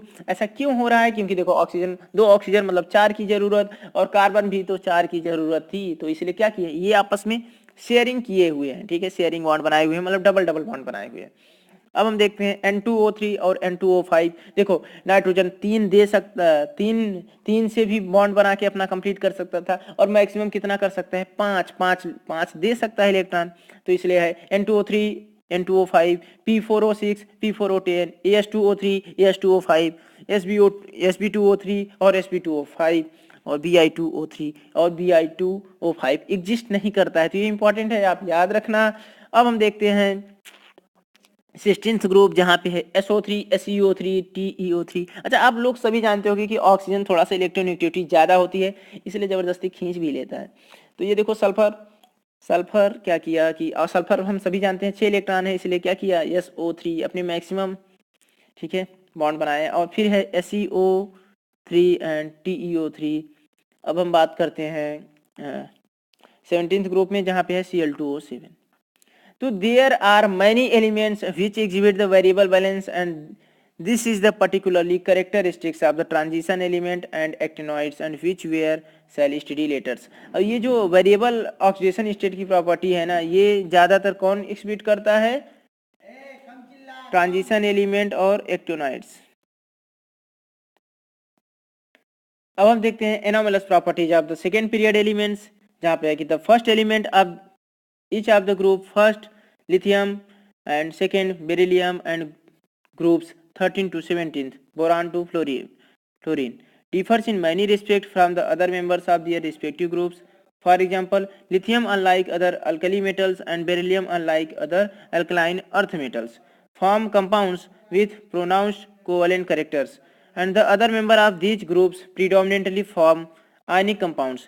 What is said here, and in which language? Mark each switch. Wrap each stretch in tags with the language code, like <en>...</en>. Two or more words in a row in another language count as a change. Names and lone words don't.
<hi>ऐसा क्यों हो रहा है, क्योंकि देखो ऑक्सीजन, 2 ऑक्सीजन मतलब 4 की जरूरत, और कार्बन भी तो 4 की जरूरत थी, तो इसलिए क्या किए, ये आपस में शेयरिंग किए हुए हैं, ठीक है,</hi> <en>sharing bond</en> <hi>बनाए हुए हैं, मतलब</hi> <en>double double bond</en> <hi>बनाए हुए हैं। अब हम देखते हैं N2O3 और N2O5। देखो नाइट्रोजन 3 दे सकता, तीन से भी बॉन्ड बना के अपना कंप्लीट कर सकता था, और मैक्सिमम कितना कर सकता है, 5 दे सकता है इलेक्ट्रॉन, तो इसलिए है N2O3, N2O5, P4O6, P4O10, AS2O3, AS2O5, Sb2O3 और Sb2O5 और Bi2O3 और Bi2O5 एग्जिस्ट नहीं करता है, तो ये इंपॉर्टेंट है, आप याद रखना। अब हम देखते हैं 16th ग्रुप, जहाँ पे है SO3, SeO3, TeO3। अच्छा, आप लोग सभी जानते होंगे कि ऑक्सीजन थोड़ा सा इलेक्ट्रोनेगेटिविटी ज़्यादा होती है, इसलिए ज़बरदस्ती खींच भी लेता है। तो ये देखो सल्फर क्या किया कि, और सल्फर हम सभी जानते हैं 6 इलेक्ट्रॉन है, इसलिए क्या किया, SO3 अपने मैक्सिमम, ठीक है, बॉन्ड बनाए। और फिर है SeO3 एंड TeO3। अब हम बात करते हैं 17th ग्रुप में, जहाँ पे है Cl2O7।</hi> <en>So there are many elements which exhibit the variable balance, and this is the particularly characteristics of the transition element and actinoids, and which were cell steadilators।</en> <hi>अब ये जो</hi> <en>variable oxidation state</en> <hi>की प्रॉपर्टी है ना, ये ज्यादातर कौन एक्सहिबिट करता है,</hi> <en>transition element</en> <hi>और एक्टिनोइड्स। अब हम देखते हैं</hi> <en>anomalous properties of the second period elements,</en> <hi>जहाँ पे है कि</hi> <en>the first element of each of the group, first lithium and second beryllium, and groups 13 to 17th boron to fluorine differs in many respects from the other members of their respective groups. For example, lithium, unlike other alkali metals, and beryllium, unlike other alkaline earth metals, form compounds with pronounced covalent characters, and the other member of these groups predominantly form ionic compounds.</en>